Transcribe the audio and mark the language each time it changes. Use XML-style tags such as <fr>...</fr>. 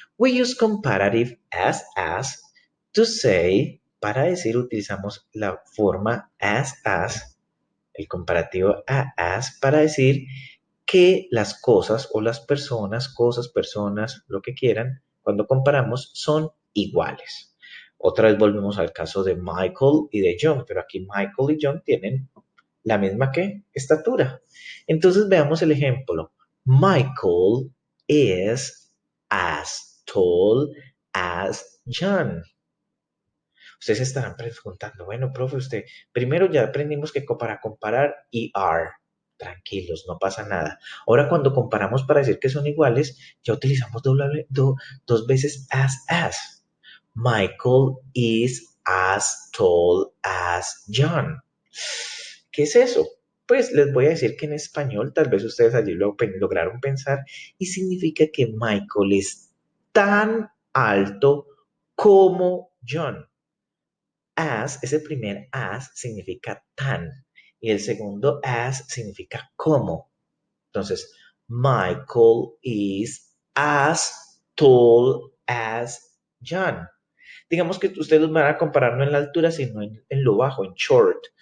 <en>We use comparative as to say,</en> <es>para decir utilizamos la forma as, el comparativo as, para decir que las cosas o las personas, cosas, personas, lo que quieran, cuando comparamos son iguales. Otra vez volvemos al caso de Michael y de John, pero aquí Michael y John tienen la misma que estatura. Entonces veamos el ejemplo.</es> <en>Michael is as tall as John.</en> <es>Ustedes estarán preguntando, bueno, profe, usted, primero ya aprendimos que para comparar are, tranquilos, no pasa nada. Ahora cuando comparamos para decir que son iguales, ya utilizamos dos veces as.</es> <en>Michael is as tall as John.</en> <es>¿Qué es eso? Pues les voy a decir que en español, tal vez ustedes allí lo lograron pensar, y significa que Michael es tan alto como John. As, ese primer as significa tan y el segundo as significa como.</es> <en>Entonces, Michael is as tall as John.</en> <es>Digamos que ustedes van a comparar no en la altura, sino en lo bajo, en short.</es>